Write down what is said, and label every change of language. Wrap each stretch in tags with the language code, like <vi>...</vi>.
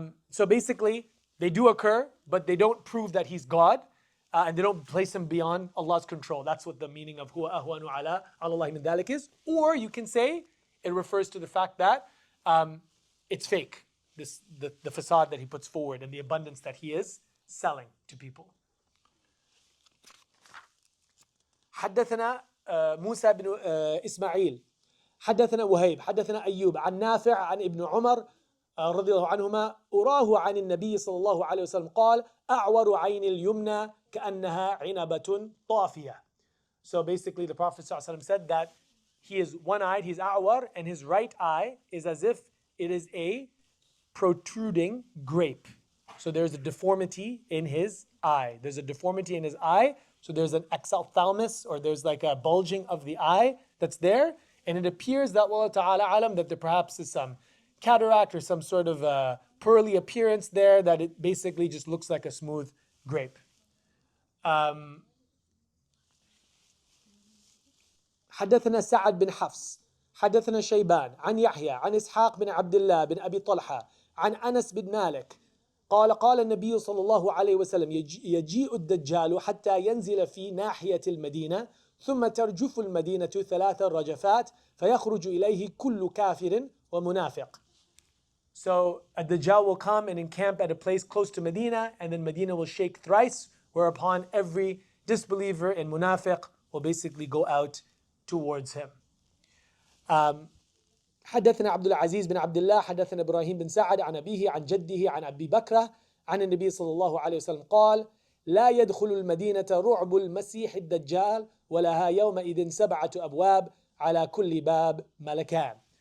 <en>So basically, they do occur, but they don't prove that He's God, and they don't place Him beyond Allah's control. That's what the meaning of</en> <ar>huwa ahwanu ala Allah min dhalik</ar> <en>is. Or you can say it refers to the fact that it's fake, the facade that He puts forward and the abundance that He is selling to people.</en> <ar>حدثنا موسى بن إسماعيل حدثنا وهيب حدثنا أيوب عن نافع عن ابن عمر رضي الله عنهما أراه عن النبي صلى الله عليه وسلم قال أعور عين اليمنى كأنها عنبة طافية.</ar> <en>So basically the Prophet ﷺ said that he is one-eyed, he's a'war, and his right eye is as if it is a protruding grape. So there's a deformity in his eye. There's a deformity in his eye. So there's an exophthalmos, or there's like a bulging of the eye that's there. And it appears that Allah Ta'ala alam, that there perhaps is some cataract or some sort of pearly appearance there, that it basically just looks like a smooth grape.</en> <ar>حدثنا سعد بن حفص حدثنا شيبان عن يحيى عن إسحاق بن عبد الله بن أبي طلحة عن أنس بن مالك قال النبي صلى الله عليه وسلم يجيء الدجال حتى ينزل في ناحية المدينة ثم ترجف المدينة 3 رجفات فيخرج إليه كل كافر ومنافق.</ar> <en>So a Dajjal will come and encamp at a place close to Medina, and then Medina will shake thrice, whereupon every disbeliever and munafiq will basically go out towards him.</en> <ar>حدثنا عبد العزيز بن عبد الله حدثنا إبراهيم بن سعد عن أبيه عن جده عن أبي بكرة عن النبي صلى الله عليه وسلم قال لا يدخل المدينة رعب المسيح الدجال ولها يومئذ 7 أبواب على كل باب ملكان.</ar>